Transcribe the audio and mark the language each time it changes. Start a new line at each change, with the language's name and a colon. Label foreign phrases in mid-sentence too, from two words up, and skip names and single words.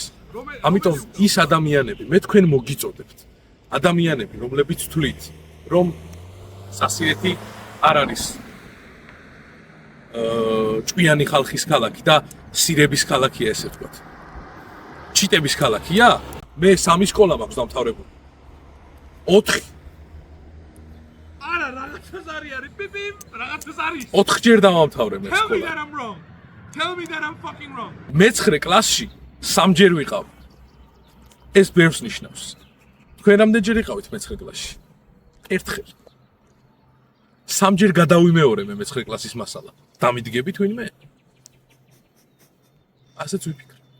Georgian: ამიტომ ის ადამიანები, მე თქვენ მოგიწოდებთ, ადამიანები, რომლებიც თვლით, რომ სასირეთი არ არის ჭკვიანი ხალხის ქალაქი და სირების ქალაქია ესე ვთქვათ. ჩიტების ქალაქია? მე 3 სკოლა მაქვს დამთავრებული. 4. არა, რაღაცას არის, პიპი, რაღაცას არის. 4 ჯერ დავამთავრე მე
English: Tell me
Georgian: სკოლა.
English: that I'm wrong. Tell me that I'm fucking wrong.
Georgian: მე-9 კლასში 3 ჯერ ვიყავ. ეს ბევრს ნიშნავს. თქვენ რამდენჯერ იყავით მე-9 კლასში? ერთხელ. 3 ჯერ გადავიმეორე მე მე-9 კლასის მასალა. დამიდგები თვინმე? ასეც ვიფიქრე.